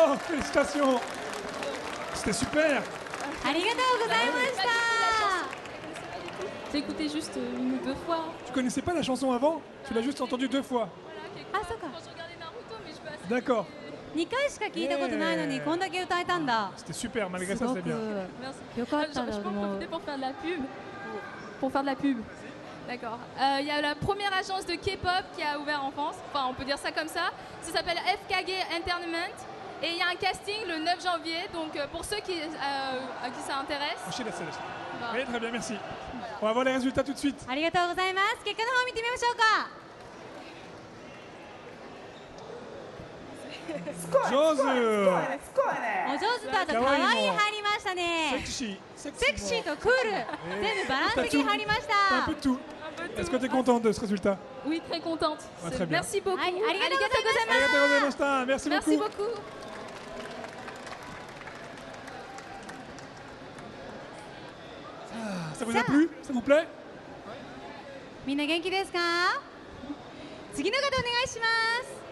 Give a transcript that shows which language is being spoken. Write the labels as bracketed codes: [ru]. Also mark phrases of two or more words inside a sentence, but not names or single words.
[fr] Félicitations. C'était super. [ja] ありがとうございました。 [fr] J'ai écouté juste une ou deux fois. Tu connaissais pas la chanson avant? Tu l'as juste entendue 2 fois. [ja] あ、そうか。 [fr] Quand je regardais Naruto, mais je peux assez. D'accord. [ja] 2 回しか聞いたことないのにこんだけ歌えたんだ。 [fr] C'était super, malgré [ja] す [fr] ça [ja] ご [fr] c'était [ja] く [fr] bien. [ja] よかった [fr] Je [ja] と [fr] peux [ja] 思 [fr] en [ja] う [fr] profiter。pour faire de la pub. Pour faire de la pub. D'accord. Il y a la première agence de K-pop qui a ouvert en France. Enfin, on peut dire ça comme ça. Ça s'appelle FKG Entertainment. Et il y a un casting le 9 janvier. Donc, pour ceux à qui ça intéresse. Oui, très bien, merci. On va voir les résultats tout de suite. [ja] ありがとうございます。結果の方見てみましょうか。上手。お上手だと可愛い入りましたね。セクシーとクール、全部バランス的に入りまし [fr] Un [ja] た [fr] peu。de tout. Est-ce que tu es contente de ce résultat? Oui, très contente. Ah, très bien. Merci beaucoup. [ja] はい、ありがとうございました。ありがとうございました. [fr] Merci Merci beaucoup. beaucoup. Ça vous a plu? Ça vous plaît? [ja] みんな元気ですか？次の方お願いします。